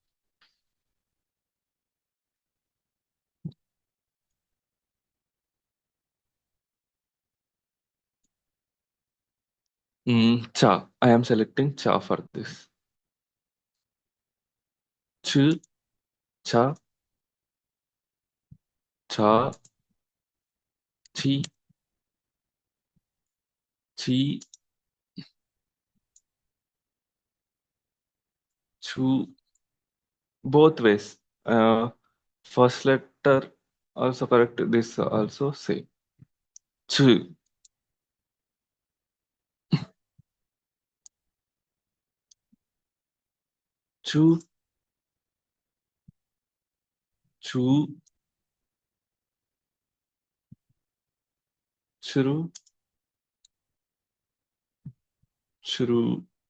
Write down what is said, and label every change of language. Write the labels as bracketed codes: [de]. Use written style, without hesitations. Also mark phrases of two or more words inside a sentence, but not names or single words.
[en] Cha. I am selecting cha for this. Ch, cha, cha, chi, chi, chu. Both ways. First letter also correct. This also same. Ch, chu, chu, chru, chru.